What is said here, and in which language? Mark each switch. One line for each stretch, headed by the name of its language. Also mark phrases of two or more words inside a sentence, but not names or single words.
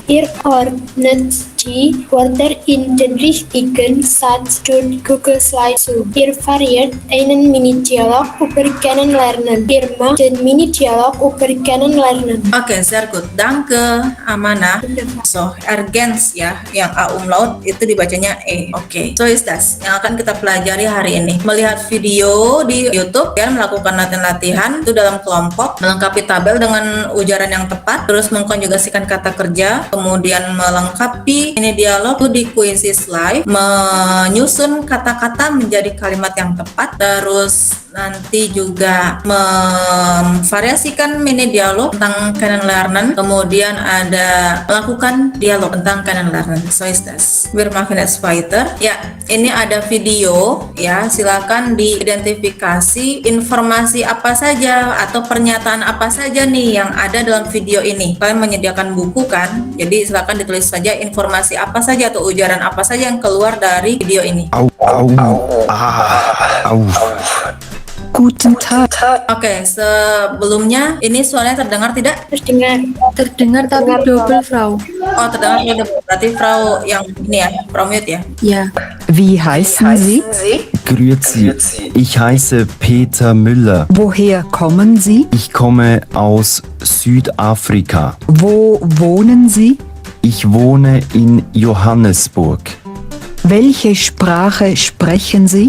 German: Ihr ordnet die Wörter in den richtigen Satz durch Google Slides zu. Ihr variiert einen Mini-Dialog über Kennenlernen. Ihr macht den Mini-Dialog über Kennenlernen.
Indonesian: Oke,
German: sehr gut. Danke,
Indonesian: Amanah.
German: So, ergänz
Indonesian: ya, yang A umlaut itu dibacanya E. Oke,
German: so is das.
Indonesian: Yang akan kita pelajari hari ini. Melihat video di YouTube, ya, melakukan latihan-latihan itu dalam kelompok, melengkapi tabel dengan ujaran yang tepat, terus mengkonjugasikan kata kerja, kemudian melengkapi ini dialog itu di Quizzes Live, menyusun kata-kata menjadi kalimat yang tepat, terus nanti juga memvariasikan mini dialog tentang Kennenlernen, kemudian ada melakukan dialog tentang Kennenlernen.
German: So is das. Wir machen es weiter.
Indonesian: Ya, ini ada video ya, silakan diidentifikasi informasi apa saja atau pernyataan apa saja nih yang ada dalam video ini. Kalian menyediakan buku kan? Jadi silakan ditulis saja informasi apa saja atau ujaran apa saja yang keluar dari video ini.
German: Au, au, au. Guten Tag.
Indonesian: Oke, sebelumnya ini suaranya terdengar tidak? Terdengar tapi double, Frau. Oh, terdengar sudah. Berarti Frau yang ini ya, Frau mute ya. Ya.
German: Wie heißen Sie? Grüezi. Ich heiße Peter Müller. Woher kommen Sie? Ich komme aus Südafrika. Wo wohnen Sie? Ich wohne in Johannesburg. Welche Sprache sprechen Sie?